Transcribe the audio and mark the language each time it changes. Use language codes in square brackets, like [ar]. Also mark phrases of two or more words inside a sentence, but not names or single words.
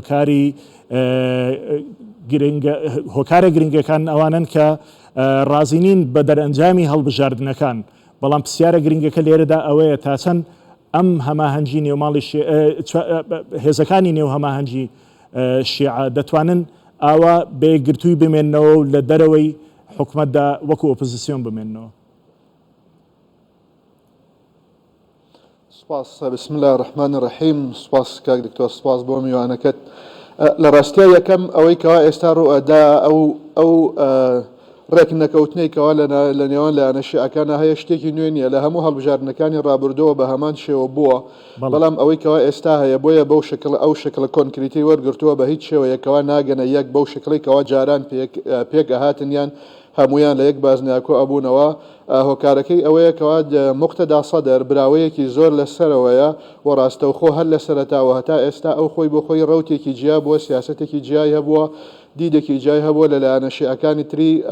[ckb] هۆکارە گرنگەکان ئەوانن کە ڕازینین بە دەرئەنجامی هەڵبژاردنەکان بەڵام پرسیارە گرنگەکە لێرەدا ئەوەیە تا چەند ئەم هەماهەنگی نێوماڵی هێزەکانی نێو هەماهەنگی شیعە دەتوانن ئاوا بێگرتووی بمێننەوە و لە دەرەوەی حکوومەتدا وەکو ئۆپۆزیسیۆن بمێننەوە. سپاس [ar] بسم الله الرحمن الرحیم [ckb] سپاس کاک دکتۆر سپاس بۆ میوانەکەت لە ڕاستیە یەکەم ئەوەی کەوا ئێستا ڕوئەدا ئەو ڕێکنەکەوتنەی کەوا لە نێوان لایەنە شیعەکانە هەیە شتێکی نوێ نیە لە هەموو هەڵبژاردنەکانی ڕابردووە بە هەمان شێوە بووە بەڵام ئەوەی کەوا ئێستا هەیە بۆیە بەو شکل ئەو شکلە کۆنکریتی وەرگرتووە بە هیچ شێوەیەکەوە ناگەنە یەک بەو شکلی کەوا جاران پێک هاتنیان هەمویان لە یەک بازنیاکۆ ئەبوونەوە هۆکارەکەی ئەوەیە کەوا موقتەدا سەدەر براوەیەکی زۆر لەسەرەوەیە و ڕاستەوخۆ هەر لە سەرەتاوە هەتا ئێستا ئەو خۆی بۆ خۆی ڕەوتێکی جیا بووە سیاسەتێکی جیای هەبووە دیدێکی جای هەبووە لەلایەنە شیعەکانی تری